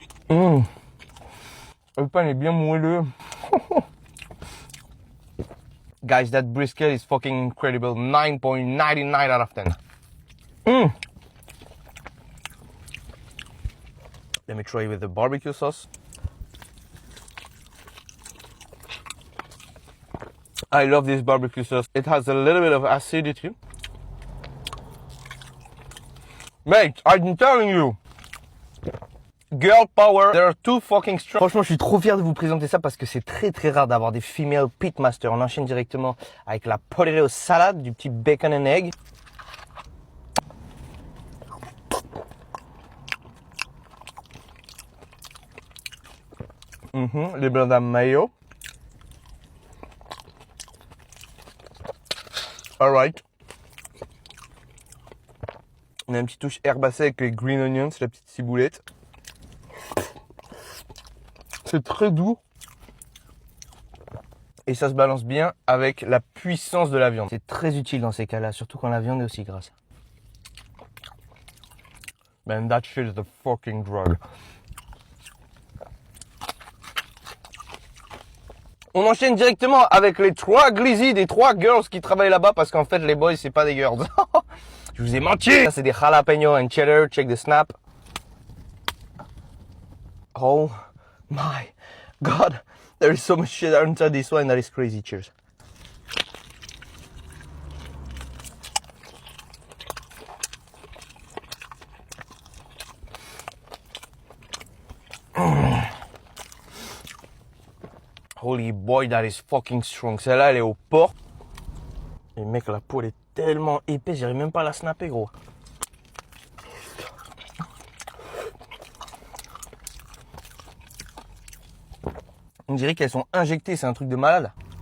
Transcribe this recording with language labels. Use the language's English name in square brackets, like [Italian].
[French] Le pain est bien moelleux. [English] Guys, that brisket is fucking incredible. 9.99 out of 10. Let me try with the barbecue sauce. I love this barbecue sauce. It has a little bit of acidity. Mate, I'm telling you. Girl power, they're too fucking strong. [French] Franchement, je suis trop fier de vous présenter ça parce que c'est très très rare d'avoir des [English] female pitmaster. [French] On enchaîne directement avec la [English] potato salad, [French] du petit [English] bacon and egg. [French] Les blendam mayo. [English] Alright. [French] On a une petite touche herbacée avec les [English] green onions, [French] la petite ciboulette. C'est très doux. Et ça se balance bien avec la puissance de la viande. C'est très utile dans ces cas-là, surtout quand la viande est aussi grasse. [English] Man, that shit is the fucking drug. [French] On enchaîne directement avec les 3 glizzy des 3 girls qui travaillent là-bas parce qu'en fait les boys c'est pas des girls. Je vous ai menti. Ça c'est des [English] jalapeno and cheddar, check the snap. Oh my god, there is so much shit inside this one, that is crazy. Cheers. Holy boy, that is fucking strong. [French] Celle-là, elle est au porc. Et mec, la peau, elle est tellement épaisse, j'arrive même pas à la snapper, gros. On dirait qu'elles sont injectées, c'est un truc de malade.